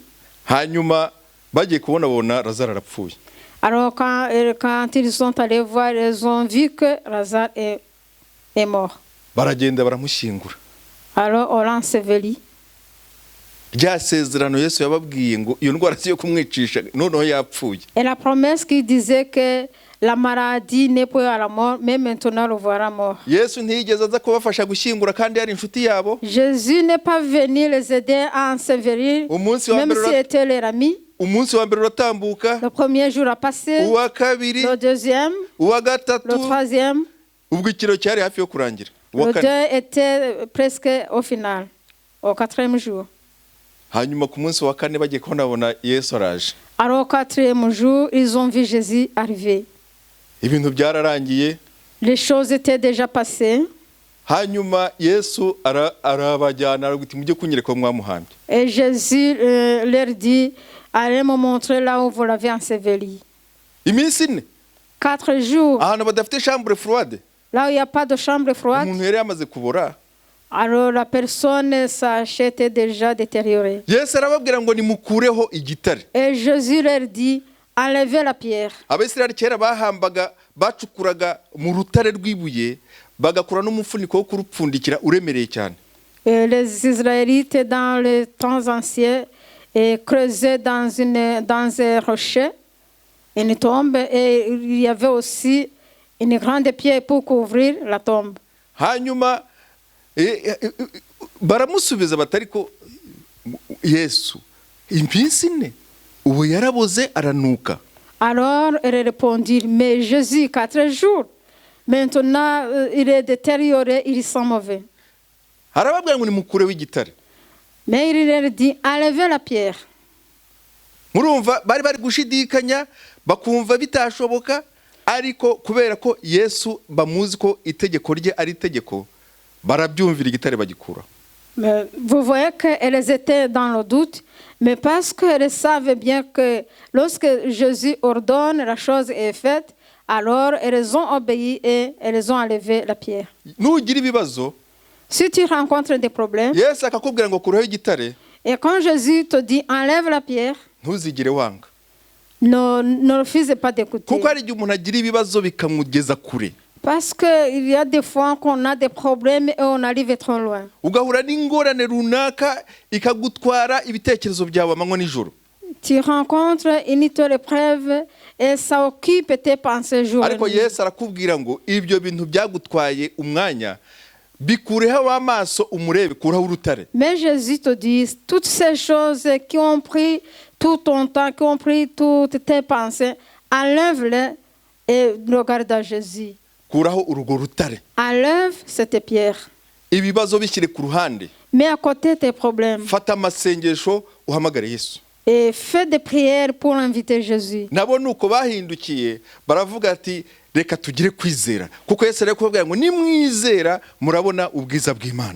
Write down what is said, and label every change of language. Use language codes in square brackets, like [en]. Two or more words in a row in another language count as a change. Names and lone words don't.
[rw] Hanyuma bagiye kubona Lazaro arapfuye. [fr] Alors quand ils sont allés voir, ils ont vu que Lazare est mort. [rw] Baragenda baramushyingura. [fr] Alors on l'a enseveli. [rw] Rya sezerano Yesu yababwiye ngo iyo ndwara si yo kumwicisha noneho yapfuye. [fr] Et la promesse qui disait que la maladie n'est pas à la mort, mais maintenant le voilà mort. [rw] Yesu ntiyigeze aza kubafasha gushyingura kandi yari inshuti yabo. [fr] Jésus n'est pas venu les aider à ensevelir, même s'il était leur ami. [rw] Umunsi wa mbere uratambuka. [fr] Le premier jour a passé. [rw] Uwa kabiri. [fr] Le deuxième. [rw] Uwa gatatu. [fr] Le troisième. [rw] Ubwo ikiro cyari hafi yo kurangira. [fr] Le deux était presque au final, au quatrième jour. [rw] Hanyuma ku munsi wa kane bagiye kubona Yesu araje. [fr] Alors au quatrième jour, ils ont vu Jésus arriver. [rw] Ibintu byararangiye. [fr] Les choses étaient déjà passées. [rw] Hanyuma Yesu arabajyana araguti mujye kunyereka mwamuhambye. [fr] Et Jésus leur dit, allez me montrer là où vous l'avez enseveli. [rw] Iminsi ine. [fr] 4 jours. [rw] Ahantu badafite [fr] chambre froide. Là où il n'y a pas de chambre froide. [rw] Umuntu yari yamaze kubora. [fr] Alors la personne s'était déjà détériorée. [rw] Yesu arababwira ngo nimukureho igitare. [fr] Et Jésus leur dit, enlevez la pierre. [rw] Abisirayeli kera bahambaga bacukuraga mu rutare rw'ibuye bagakura n'umufuniko wo kurupfundikira uremereye cyane. [fr] Les Israélites dans les temps anciens creusaient dans un rocher une tombe, et il y avait aussi une grande pierre pour couvrir la tombe. [rw] Hanyuma baramusubiza batariko Yesu iminsi ine ubu yaraboze aranuka. [fr] Alors il répondit, mais Jésus 4 jours, maintenant il est détérioré, il sent mauvais. [rw] Arababwira ngo nimukureho igitare. [fr] Mais il leur dit, enlevez la pierre. [rw] Murumva bari gushidikanya bakumva bitashoboka, ariko kubera ko Yesu bamuzi ko itegeko rye ari itegeko barabyumvira igitare bagikura. [fr] Vous voyez qu'elles étaient dans le doute, mais parce qu'elles savaient bien que lorsque Jésus ordonne, la chose est faite, alors elles ont obéi et elles ont enlevé la pierre. [rw] Nugira ibibazo, [fr] si tu rencontres des problèmes, [rw] Yesu akakubwira ngo kureho igitare, [fr] et quand Jésus te dit enlève la pierre, [rw] ntuzigire wanga. [fr] Ne refuse pas d'écouter. [rw] Kuko ari igihe umuntu agira ibibazo bikamugeza kure. [fr] Parce qu'il y a des fois qu'on a des problèmes et on arrive trop loin. [rw] Ugahura n'ingorane runaka ikagutwara ibitekerezo byawe amanywa n'ijoro. [fr] Tu rencontres une telle épreuve et ça occupe tes pensées jour et nuit. [rw] Ariko Yesu arakubwira ngo ibyo bintu byagutwaye umwanya bikureho amaso umurebe kuraho urutare. [fr] Mais Jésus te dit toutes ces choses qui ont pris tout ton temps, qui ont pris toutes tes pensées, enlève-les et regarde à Jésus. [rw] Kuraho urugo rutare. [fr] Enlève cette pierre. [rw] Ibibazo bishyire ku ruhande. [fr] Mets à côté tes problèmes. [rw] Fata amasengesho uhamagare Yesu. [fr] Et fais des prières pour inviter Jésus. [rw] Nabo nuko bahindukiye baravuga ati reka tugire kwizera kuko Yesu ari kubabwira ngo nimwizera murabona ubwiza bw'Imana.